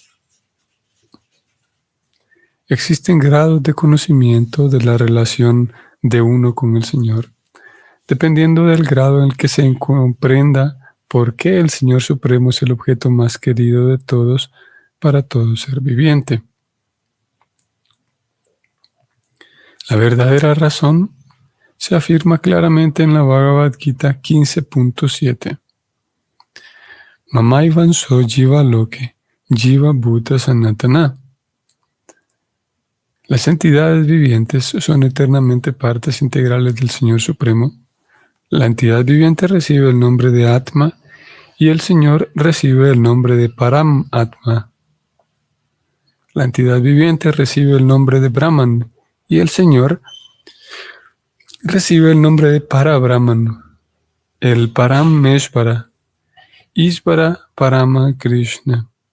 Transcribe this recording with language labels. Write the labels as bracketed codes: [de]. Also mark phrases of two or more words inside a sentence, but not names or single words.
[es] Existen grados de conocimiento de la relación de uno con el Señor, dependiendo del grado en el que se comprenda por qué el Señor Supremo es el objeto más querido de todos para todo ser viviente. La verdadera razón se afirma claramente en la Bhagavad Gita 15.7. [sa] Mamaivanso jiva loke, jiva bhuta sanatana. [es] Las entidades vivientes son eternamente partes integrales del Señor Supremo. La entidad viviente recibe el nombre de Atma y el Señor recibe el nombre de Param Atma. La entidad viviente recibe el nombre de Brahman y el Señor recibe el nombre de Parabrahman, el Parameshvara, Ishvara Parama Krishna.